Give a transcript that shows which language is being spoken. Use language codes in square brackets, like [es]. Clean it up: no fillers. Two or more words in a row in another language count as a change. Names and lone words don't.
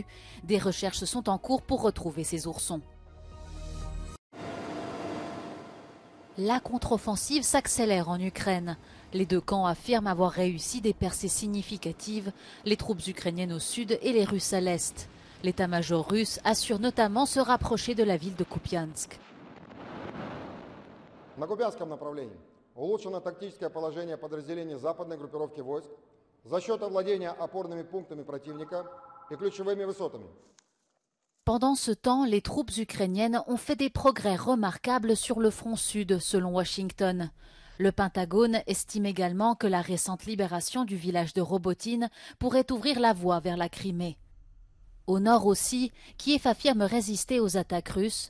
[fr] Des recherches sont en cours pour retrouver ces oursons. La contre-offensive s'accélère en Ukraine. Les deux camps affirment avoir réussi des percées significatives, les troupes ukrainiennes au sud et les Russes à l'est. L'état-major russe assure notamment se rapprocher de la ville de Kupiansk. [ru] На Купянском направлении улучшено тактическое положение подразделений западной группировки войск за счет овладения опорными пунктами противника и ключевыми высотами. [fr] Pendant ce temps, les troupes ukrainiennes ont fait des progrès remarquables sur le front sud, selon Washington. Le Pentagone estime également que la récente libération du village de Robotine pourrait ouvrir la voie vers la Crimée. Au nord aussi, Kiev affirme résister aux attaques russes.